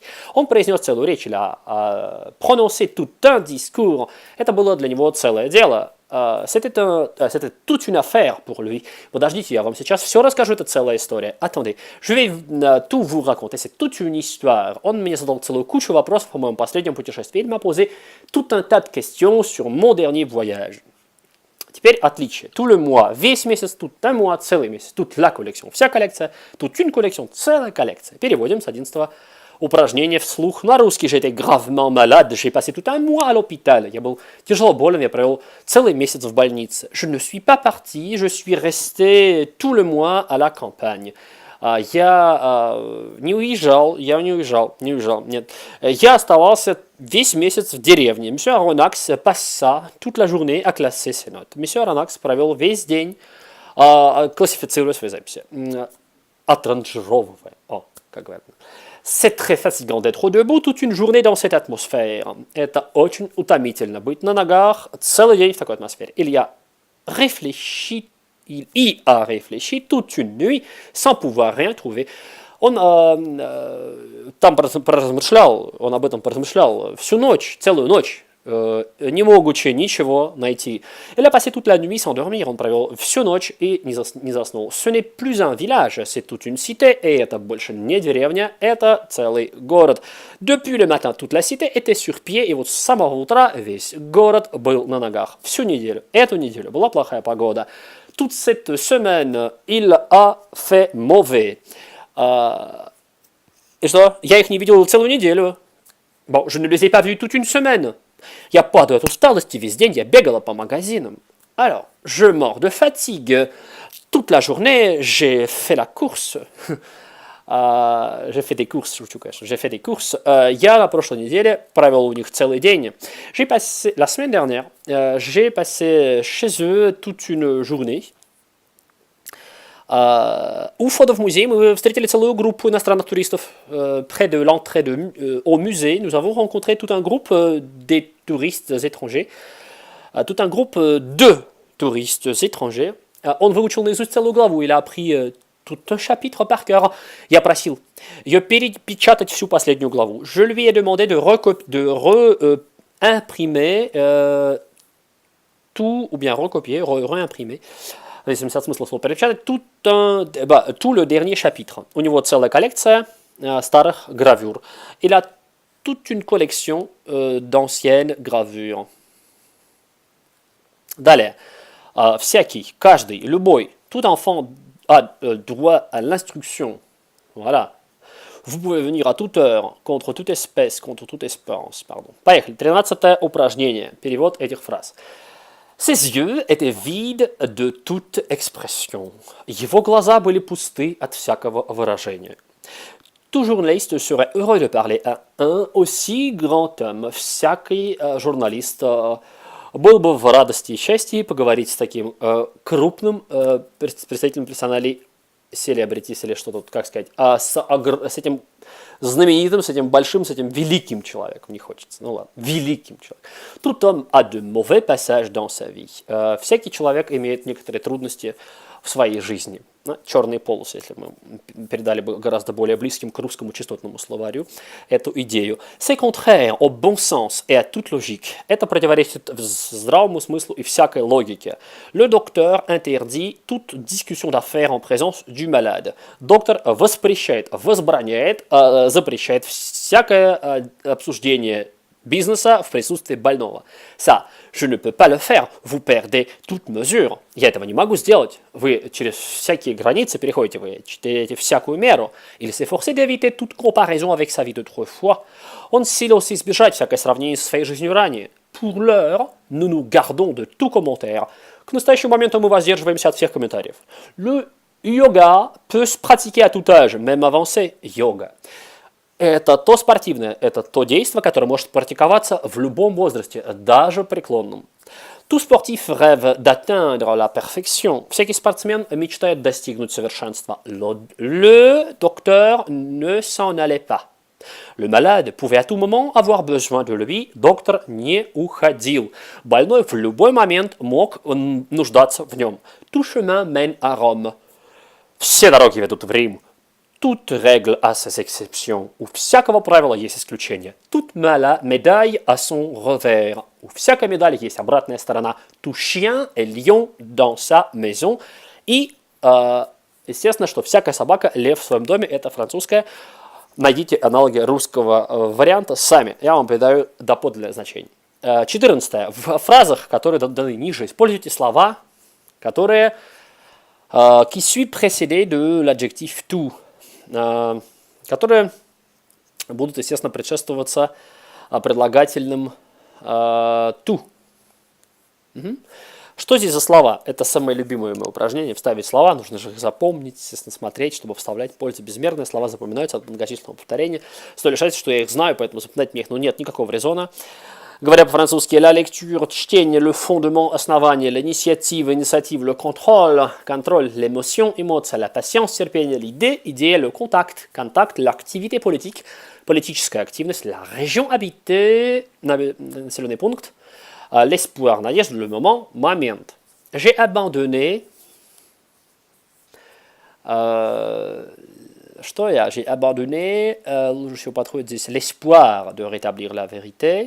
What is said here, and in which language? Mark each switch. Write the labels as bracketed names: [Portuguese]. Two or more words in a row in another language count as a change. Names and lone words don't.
[Russian] Он произнес целую речь, [French] il a prononcé tout un discours. [Russian] Это было для него целое дело. [French] C'était toute une affaire pour lui. [Russian] Подождите, я вам сейчас все расскажу, это целая история. [French] Attendez, je vais tout vous raconter, c'est toute une histoire. [Russian] Он мне задал целую кучу вопросов по моему последнему путешествию. [French] Il m'a posé tout un tas de questions sur mon dernier voyage. [Russian] Теперь отличие. [French] Tout le mois, [Russian] весь месяц, [French] tout un mois, [Russian] целый месяц, [French] toute la collection, [Russian] вся коллекция, [French] toute une collection, [Russian] целая коллекция. Переводим с 11 упражнение вслух. На русский [French] j'étais gravement malade, j'ai passé tout un mois à l'hôpital. [Russian] Я был тяжело болен, я провел целый месяц в больнице. [French] Je ne suis pas parti, je suis resté tout le mois à la campagne. [Russian] Я не уезжал, нет. Я оставался весь месяц в деревне. [French] Monsieur Aronnax passa toute la journée à classer ses notes. [Russian] Monsieur Aronnax провел весь день, классифицируя свои записи. Отранжировывая. Как говорят. [French] C'est très fatigant d'être debout toute une journée dans cette atmosphère. [Russian] Это очень утомительно быть на ногах целый день в такой атмосфере. [French] Il y a réfléchi toute une nuit sans pouvoir rien trouver. [Russian] Он там поразмышлял, он об этом поразмышлял всю ночь, целую ночь, не могучи ничего найти. [French] Il a passé toute la nuit sans dormir, [Russian] он провел всю ночь и не заснул. [French] Ce n'est plus un village, c'est toute une cité, et [Russian] это больше не деревня, это целый город. [French] Depuis le matin, toute la cité était sur pied, [Russian] и вот с самого утра весь город был на ногах. Всю неделю, эту неделю была плохая погода. [French] Toute cette semaine, il a fait mauvais. [Russian] И что? Я их не видел целую неделю. [French] Bon, je ne les ai pas vus toute une semaine. [Russian] Я падаю от усталости, весь день я бегала по магазинам. [French] Alors, je mors de fatigue. Toute la journée, j'ai fait la course. J'ai fait des courses, [Russian] шучу, конечно. [French] J'ai fait des courses. [Russian] Я на прошлой неделе провел у них целый день. [French] J'ai passé, la semaine dernière, j'ai passé chez eux toute une journée. [Russian] У входа в музей мы встретили целую группу иностранных туристов. [French] Près de l'entrée au musée, nous avons rencontré tout un groupe des touristes étrangers. Tout un groupe de touristes étrangers. [Russian] Он выучил наизусть целую главу, [French] il a appris tout un chapitre par cœur. [Russian] Я просил ее перепечатать всю последнюю главу. [French] Je lui ai demandé de réimprimer tout, ou bien recopier, réimprimer. [Russian] Смысл слова перепечатать [French] tout le dernier chapitre. [Russian] У него целая коллекция старых гравюр. [French] Il a toute une collection d'anciennes gravures. [Russian] Далее. Всякий, каждый, любой, [French] tout enfant a droit à l'instruction. Voilà. Vous pouvez venir à toute heure, contre toute espèce, contre toute espérance. Pardon. [Russian] Поехали. 13-е упражнение. Перевод этих фраз. [French] Ses yeux étaient vides de toute expression. [Russian] Его глаза были пусты от всякого выражения. [French] Tout journaliste serait heureux de parler à un aussi grand homme. [Russian] Всякий журналист был бы в радости и счастье поговорить с таким крупным представителем персоналей селебритис или что тут, как сказать, с этим знаменитым, с этим большим, с этим великим человеком, не хочется, ну ладно, великим человеком. [French] Tout homme a de mauvais passages dans sa vie. [Russian] Всякий человек имеет некоторые трудности в своей жизни. Черные полосы, если мы передали бы гораздо более близким к русскому частотному словарю эту идею. [French] C'est contraire au bon sens et à toute logique. [Russian] Это противоречит здравому смыслу и всякой логике. [French] Le docteur interdit toute discussion d'affaires en présence du malade. [Russian] Доктор воспрещает, возбраняет, запрещает всякое обсуждение бизнеса в присутствии больного. [French] Ça, je ne peux pas le faire, vous perdez toute mesure. [Russian] Я этого не могу сделать. Вы через всякие границы переходите, вы теряете всякую меру. [French] Il s'efforçait d'éviter toute comparaison avec sa vie d'autrefois. [Russian] Он силился избежать всякое сравнение со своей жизнью ранее. [French] Pour l'heure, nous nous gardons de tout commentaire. [Russian] К настоящему моменту мы воздерживаемся от всех комментариев. [French] Le yoga peut se pratiquer à tout âge, même avancé. [Russian] Йога. Это то спортивное, это то действие, которое может практиковаться в любом возрасте, даже преклонном. [French] Tout sportif rêve d'atteindre la perfection. [Russian] Всякий спортсмен мечтает достигнуть совершенства. [French] Le docteur ne s'en allait pas. Le malade pouvait à tout moment avoir besoin de lui. [Russian] Доктор не уходил. Больной в любой момент мог нуждаться в нем. [French] Tout chemin mène à Rome. [Russian] Все дороги ведут в Рим. [French] Toute règle a ses exceptions. [Russian] У всякого правила есть исключение. [French] Toute médaille a son revers. [Russian] У всякой медали есть обратная сторона. [French] Tout chien est lion dans sa maison. [Russian] И, естественно, что всякая собака лев в своем доме. Это французское. Найдите аналоги русского варианта сами. Я вам придаю доподлинное значение. 14. В фразах, которые даны ниже, используйте слова, которые [French] qui suit précédé de l'adjectif tout. [Russian] Которые будут, естественно, предшествоваться предлагательным «ту». Что здесь за слова? Это самое любимое мое упражнение. Вставить слова, нужно же их запомнить, естественно, смотреть, чтобы вставлять пользу безмерные. Слова запоминаются от многочисленного повторения. Стоит лишать, что я их знаю, поэтому запоминать мне их нет никакого резона. Говоря по-французски, [French] la lecture, чтение, le fondement, основание, l'initiative, инициатива, le contrôle, контроль, l'émotion, эмоция, la patience, терпение, l'idée, идея, le contact, контакт, l'activité politique, [Russian] политическая активность, [French] la région habitée, [Russian] населенный пункт, [French] l'espoir, надежда, le moment, момент. J'ai abandonné, [Russian] что я? [French] J'ai abandonné, [Russian] лучше всего подходит здесь [French] l'espoir de rétablir la vérité.